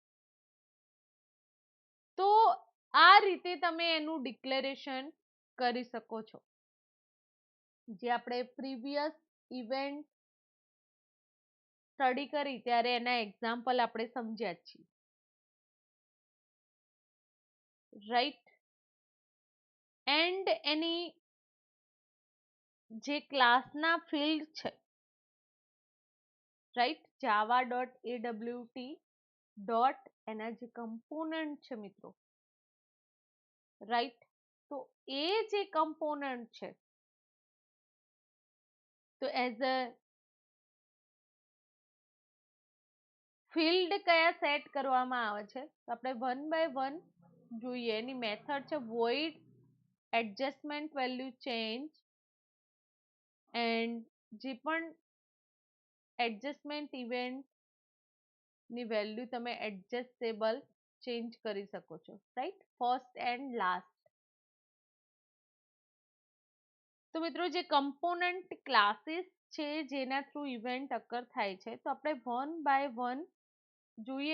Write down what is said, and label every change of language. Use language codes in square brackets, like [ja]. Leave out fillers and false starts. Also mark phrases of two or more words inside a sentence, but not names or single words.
[gu] તો આ રીતે તમે એનું ડિક્લેરેશન કરી શકો છો, જે આપણે [en] previous event [gu] સ્ટડી કરી ત્યારે એના એક્ઝામ્પલ આપણે સમજ્યા જ છીએ, રાઈટ. એન્ડ એની જે ક્લાસના ફિલ્ડ છે, રાઈટ, java.awt એના જે કમ્પોનન્ટ છે મિત્રો, રાઈટ. તો એ જે કમ્પોનન્ટ છે, તો [en] as a field [gu] કયા સેટ કરવામાં આવે છે, તો આપણે [en] one by one [gu] જોઈએ. એની મેથડ છે [en] void adjustment value change, [gu] એન્ડ જે પણ એડજસ્ટમેન્ટ ઇવેન્ટ ની વેલ્યુ તમે એડજસ્ટેબલ ચેન્જ કરી શકો છો, રાઈટ, [en] first and last. [gu] તો મિત્રો જે કમ્પોનન્ટ ક્લાસીસ છે જેના થ્રુ ઇવેન્ટ અકર થાય છે, તો આપણે [en] one by one [gu] જોઈએ.